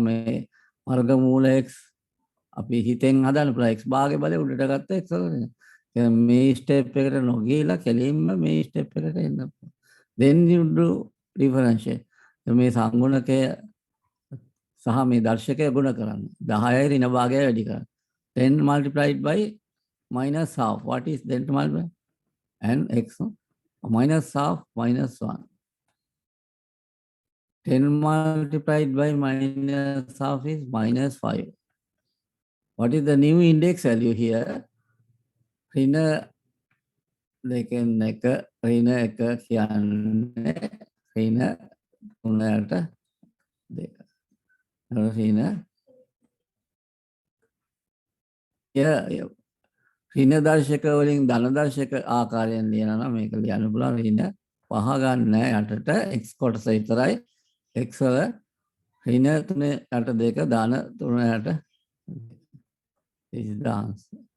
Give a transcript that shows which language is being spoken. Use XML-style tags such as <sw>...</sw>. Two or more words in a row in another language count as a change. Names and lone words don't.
<si>මේ වර්ගමූල x අපි හිතෙන් හදන්න පුළුවන්. x භාගය බලය උඩට ගත්ත x වල. මේ ස්ටෙප් එකට නොගියලා කෙලින්ම මේ ස්ටෙප් එකට එන්න පුළුවන්.</si> <en>Then you do differentiate.</en> <si>මේ සංගුණකය සහ මේ දර්ශකය ගුණ කරන්න. 10යි ඍණ භාගය වැඩි කරන්න.</si> <en>10 multiplied by minus half. What is then to multiply? And x minus half minus 1. 10 multiplied by minus half is minus 5. What is the new index value here?</en> <si>ඍණ දෙකෙන් එක ඍණ එක කියන්නේ ඍණ 3ට 2. ඍණ ඍණ දර්ශක වලින් ධන දර්ශක ආකාරයෙන් ලියනවා නම් මේක ලියන්න පුළුවන්. ඍණ පහ ගන්න යටට x කොටස විතරයි. x වල ඍණ 3ට 2 ධන 3ට.</si> <en>This is the answer.</en>